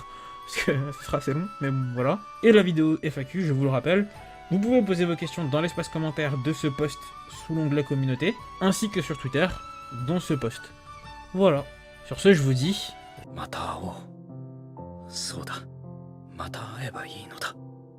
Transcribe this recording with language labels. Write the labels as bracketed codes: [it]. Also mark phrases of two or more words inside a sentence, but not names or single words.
[fr] Parce que ce sera assez long, mais bon, voilà. Et la vidéo FAQ, je vous le rappelle. Vous pouvez poser vos questions dans l'espace commentaire de ce post sous l'onglet communauté, ainsi que sur Twitter, dans ce post. Voilà. Sur ce, je vous dis... [ja] また会おう。そうだ。また会えばいいのだ。